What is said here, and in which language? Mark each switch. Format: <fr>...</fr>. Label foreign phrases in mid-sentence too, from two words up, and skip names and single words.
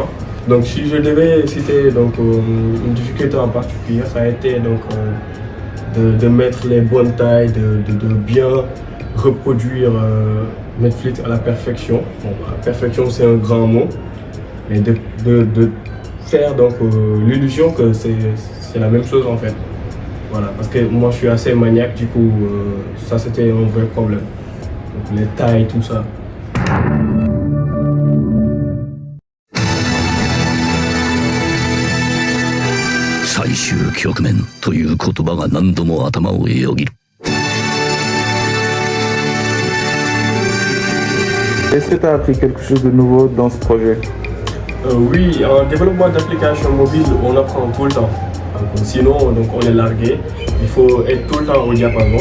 <fr>Donc si je devais citer donc, une difficulté en particulier, ça a été donc, de mettre les bonnes tailles, de bien reproduire Netflix à la perfection. Bon, la perfection c'est un grand mot, mais de faire donc l'illusion que c'est la même chose en fait. Voilà, parce que moi je suis assez maniaque, du coup ça c'était un vrai problème. Donc les tailles, tout ça.</fr> <ja>最終局面という言葉が何度も頭をよぎる。</ja> <fr>Est-ce que tu as appris quelque chose de nouveau dans ce projet? Oui, en développement d'applications mobiles, on apprend tout le temps. Donc, sinon, donc, on est largué. Il faut être tout le temps au diapason.</fr>